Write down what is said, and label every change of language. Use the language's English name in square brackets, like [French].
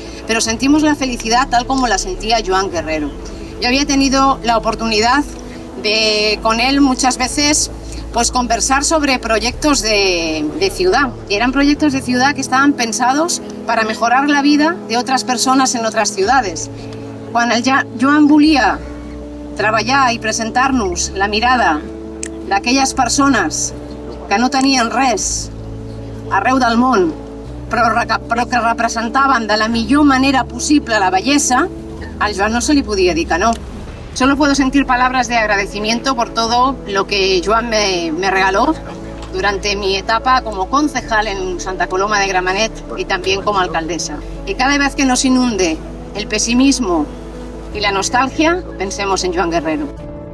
[Spanish] Pero sentimos la felicidad tal como la sentía Joan Guerrero. Yo había tenido la oportunidad de, con él muchas veces, pues conversar sobre proyectos de ciudad. Y eran proyectos de ciudad que estaban pensados para mejorar la vida de otras personas en otras ciudades. [Catalan] Quan Joan volia treballar i presentar-nos la mirada d'aquelles persones que no tenien res arreu del món, però que representaven de la millor manera possible la bellesa, al Joan no se li podia dir que no. [Spanish] Solo puedo sentir palabras de agradecimiento por todo lo que Joan me regaló durante mi etapa como concejal en Santa Coloma de Gramenet y también como alcaldesa. Y cada vez que nos inunde el pesimismo y la nostalgia, pensemos en Joan Guerrero.